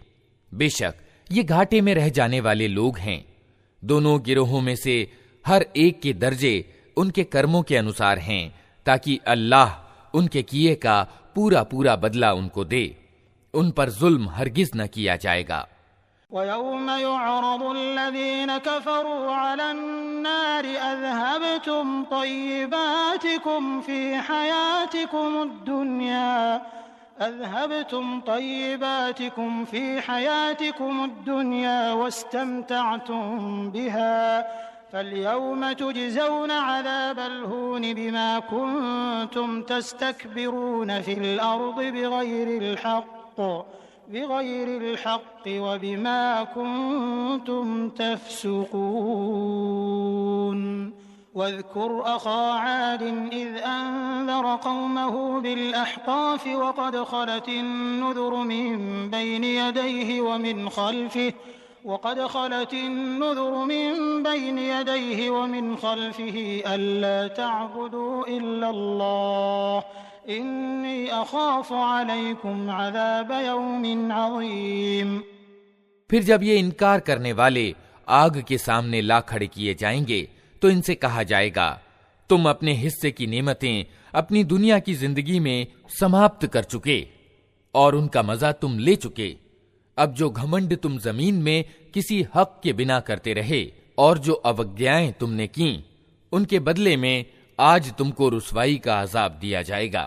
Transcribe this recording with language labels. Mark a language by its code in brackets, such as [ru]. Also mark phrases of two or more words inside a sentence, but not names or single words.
[hi] बेशक ये घाटे में रह जाने वाले लोग हैं। दोनों गिरोहों में से हर एक के दर्जे उनके कर्मों के अनुसार हैं, ताकि अल्लाह उनके किए का पूरा पूरा बदला उनको दे। उन पर जुल्म हरगिज न किया जाएगा। [ar] ويوم يعرض الذين كفروا على النار أذهبتم طيباتكم في حياتكم الدنيا واستمتعتم بها فاليوم تجزون عذاب الهون بما كنتم تستكبرون في الأرض بغير الحق وبما كنتم تفسقون. واذكر أخا عاد إذ أنذر قومه بالأحقاف وقد خلت النذر من بين يديه ومن خلفه ألا تعبدوا إلا الله إني أخاف عليكم عذاب يوم عظيم. [hi] फिर जब ये इनकार करने वाले आग के सामने ला खड़े किए जाएंगे तो इनसे कहा जाएगा, तुम अपने हिस्से की नेमतें अपनी दुनिया की जिंदगी में समाप्त कर चुके और उनका मजा तुम ले चुके। अब जो घमंड तुम जमीन में किसी हक के बिना करते रहे और जो अवज्ञाएं तुमने की, उनके बदले में आज तुमको रुसवाई का अजाब दिया जाएगा।